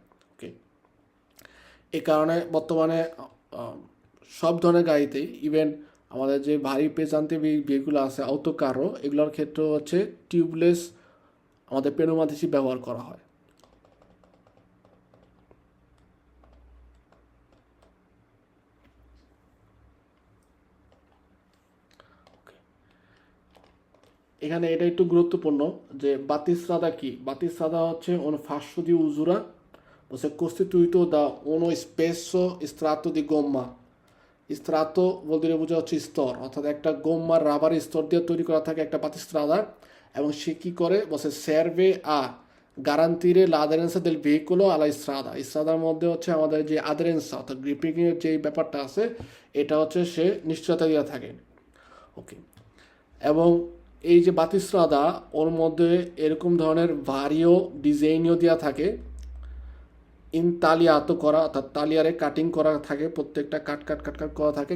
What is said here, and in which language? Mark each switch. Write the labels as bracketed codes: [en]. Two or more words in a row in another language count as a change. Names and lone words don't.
[bn] ওকে, এই কারণে বর্তমানে সব ধরনের গাড়িতেই, ইভেন আমাদের যে ভারী পেজান্তে বিয়েগুলো আছে অটো কারও, এগুলোর ক্ষেত্রে হচ্ছে টিউবলেস আমাদের পেনুমাতিসি ব্যবহার করা হয়। এখানে এটা একটু গুরুত্বপূর্ণ যে বাতিস্রাদা কি। বাতিস্রাদা হচ্ছে [it] un fascio di usura, è costituito da uno spesso estratto di gomma. [bn] স্ট্রাতো বলতে বোঝা হচ্ছে স্তর, অর্থাৎ একটা গোম্মার রাবার স্তর দিয়ে তৈরি করা থাকে একটা বাতিস্ত্রাদা। এবং সে কী করে [it] বসে সার্ভে আ গারান্তিরে l'aderenza del veicolo alla strada, [bn] স্ট্রাদার মধ্যে হচ্ছে আমাদের যে আদারেন্সা অর্থাৎ গ্রিপিংয়ের যে ব্যাপারটা আছে, এটা হচ্ছে সে নিশ্চয়তা দিয়ে থাকে। ওকে, এবং এই যে বাতিস্ত্রাদা, ওর মধ্যে এরকম ধরনের ভারিও ডিজাইনও দেওয়া থাকে, ইনতালিয়াতো করা অর্থাৎ তালিয়ারে কাটিং করা থাকে, প্রত্যেকটা কাট কাট কাট কাট করা থাকে।